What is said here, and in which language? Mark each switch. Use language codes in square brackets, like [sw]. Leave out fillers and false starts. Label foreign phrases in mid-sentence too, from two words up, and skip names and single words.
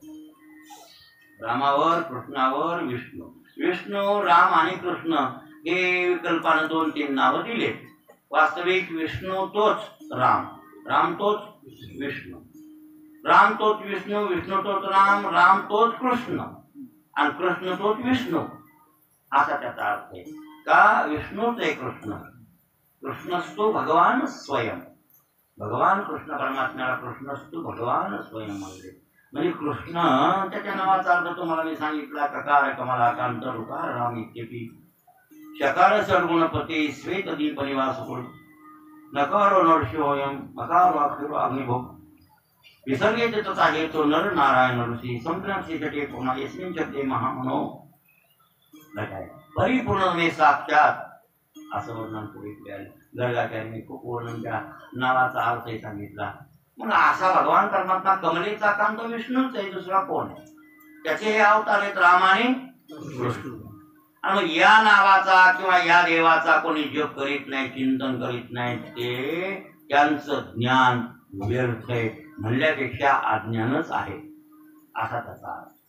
[mr] रामावर कृष्णावर विष्णू राम आणि कृष्ण हे विकल्पानं 2-3 नावं दिले। वास्तविक विष्णू तोच राम, राम तोच विष्णू, राम तोच विष्णू, विष्णू तोच राम, राम तोच कृष्ण आणि कृष्ण तोच विष्णू असा त्याचा अर्थ आहे। का विष्णूच आहे कृष्ण, [sa] कृष्णस्तु भगवान स्वयं, [mr] भगवान कृष्ण परमात्म्याला [sa] कृष्णस्तु भगवान स्वयं [mr] म्हणजे कृष्ण त्याच्या नावाचा अर्थ तुम्हाला मी सांगितला। [sa] ककार कमलाकांत रुकार राम इत्यपि शकार सद्गुणपती श्वेत दीप निवासकुळ नकारो नरसिंहोयम मकारो अक्षरो अग्निभोग विसर्गे तथा हेतु नर नारायण ऋषी संप्रक्षे जटे कोणा यस्मिन् शब्दे महामनो घटाय परिपूर्ण में साक्षात [mr] असं वर्णन करीत गर्गाचार्यांनी खूप वर्णन त्या नावाचा अर्थही सांगितला। मग असा भगवान परमात्मा कमलेचा कांत विष्णूच आहे, दुसरा कोण आहे? त्याचे हे अवतार आहेत राम आणि कृष्ण। आणि मग या नावाचा किंवा या देवाचा कोणी जप करीत नाही, चिंतन करीत नाही, ते त्यांचं ज्ञान व्यर्थ आहे म्हणल्यापेक्षा अज्ञानच आहे असा त्याचा अर्थ।